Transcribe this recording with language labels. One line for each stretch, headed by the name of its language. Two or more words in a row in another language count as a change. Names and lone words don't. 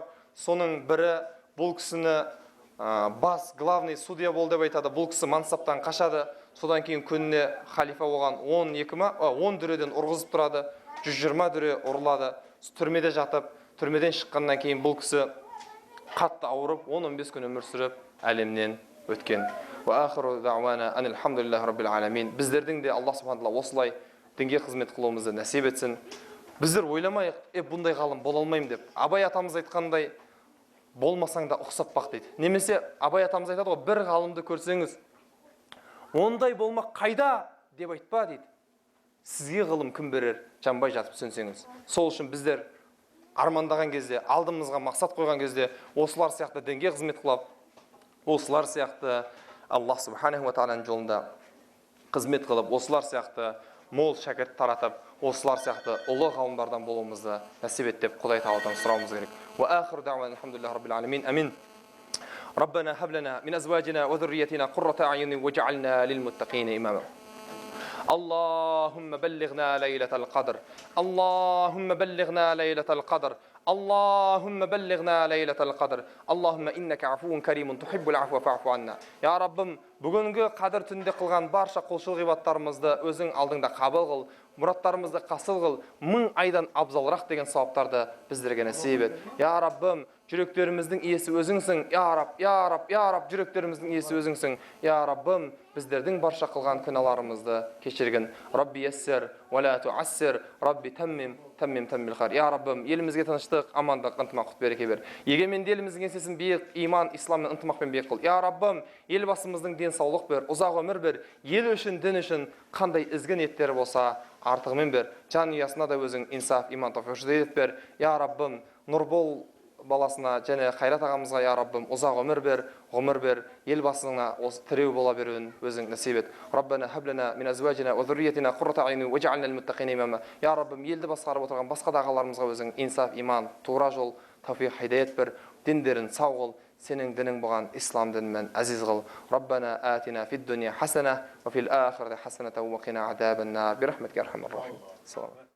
Kazakh: Соның бірі бұл кісіні бас
Russian: главный судья
Kazakh: болды деп айтады. Бұл кісі мансаптан қашады. Содан кейін күніне халифа оған 10 дүреден ұрғызып тұрады. 120 дүре ұрылады. Түрмеде жатып, түрмеден шыққаннан кейін бұл кісі қатты ауырып, 10-15 күн өмір сүріп, әлемнен өткен.
Arabic: وآخر دعوانا أن الحمد لله رب العالمين.
Kazakh: Біздердің де
Arabic: الله سبحانه وتعالى
Kazakh: осылай дінге қызмет қылуымызды нәсіп етсін. Біздер ойламайық, бұндай ғалым бола алмаймын деп. Абай атамыз айтқандай, болмасаң да ұқсап бақ дейді. Немесе Абай атамыз айтады ғой, бір ғалымды көрсеңіз, ондай болмақ қайда деп айтпа дейді. Сізге ғылым кім берер, жанбай жатып сөнсеңіз. Сол үшін біздер армандаған кезде, алдымызға мақсат қойған кезде, осылар сияқты дінге қызмет қылып, осылар сияқты
Arabic: الله سبحانه وتعالى
Kazakh: жолында қызмет қылып, осылар сияқты мол шәкірт таратып, осылар сияқты ұлы ғалымдардан болуымызды нәсіп ет деп Құдай тағаладан сұрауымыз керек.
Arabic: وآخر دعوانا الحمد لله رب العالمين. Амин. ربنا هب لنا من أزواجنا وذرياتنا قرة أعين واجعلنا للمتقين إماما. اللهم بلغنا ليلة القدر اللهم بلغنا ليلة القدر اللهم بلغنا ليلة القدر اللهم إنك عفو كريم تحب العفو فاعف عنا. يا ربم
Kazakh: бүгінгі қадір түнде қылған барша құлшылық ғибадаттарымызды өзің алдыңда қабыл қыл, мұраттарымызды қасыл қыл, 1000 айдан абзалырақ деген сауаптарды біздерге нәсіп ет. Я Раббым, жүректеріміздің иесі өзіңсің.
Arabic: يا رب، يا رب، يا رب,
Kazakh: жүректеріміздің иесі өзіңсің. Я Раббым, біздердің барша қылған күнәларымызды кешіргін.
Arabic: رب يسر، ولا تعسر، رب تمم الخير.
Kazakh: Я Раббым, елімізге тыныштық, амандық, ынтымақ, құт береке бер. Егеменді еліміздің еңсесін биік, иман, исламмен ынтымақпен биік қыл. Я Раббым, елбасымыздың денсаулық бер, ұзақ өмір бер. Ел үшін, дін үшін қандай ізгі ниеттері болса, артығымен бер. Жанұясына да өзің инсаф, иман, тауфиқ бер. Я Раббым, Нұрбол баласына және Қайрат ағамызға, я Раббым, ұзақ өмір бер, ғұмыр бер. Елбасына тіреу бола беруін өзің нәсіп ет.
Arabic: ربنا هب لنا من أزواجنا وذرياتنا قرة أعين واجعلنا للمتقين إماما.
Kazakh: Я Раббым, елді басқарып отырған басқа да ағаларымызға өзің инсаф, иман, тура жол, тауфиқ, хидаят бер. Діндерін сау қыл, сенің дінің болған ислам дінімен әзиз қыл.
Arabic: ربنا آتنا في الدنيا حسنة وفي الآخرة حسنة وقنا عذاب النار. برحمتك أرحم الراحمين.